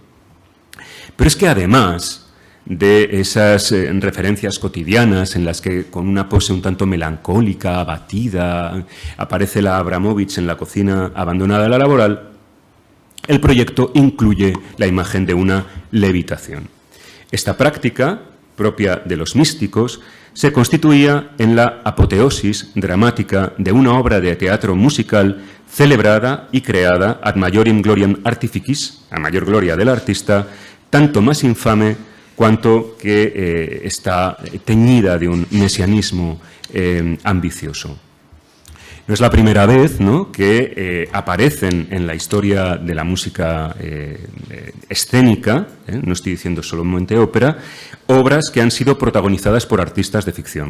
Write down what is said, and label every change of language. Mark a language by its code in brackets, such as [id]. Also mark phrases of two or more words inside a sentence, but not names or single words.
[es] Pero es que además de esas referencias cotidianas en las que con una pose un tanto melancólica, abatida, aparece la Abramovich en la cocina abandonada a la Laboral, el proyecto incluye la imagen de una levitación. Esta práctica, propia de los místicos, se constituía en la apoteosis dramática de una obra de teatro musical celebrada y creada [la] ad majorem gloriam artificis, [es] a mayor gloria del artista, tanto más infame cuanto que está teñida de un mesianismo ambicioso. No es la primera vez, ¿no?, que aparecen en la historia de la música escénica, no estoy diciendo solamente ópera, obras que han sido protagonizadas por artistas de ficción.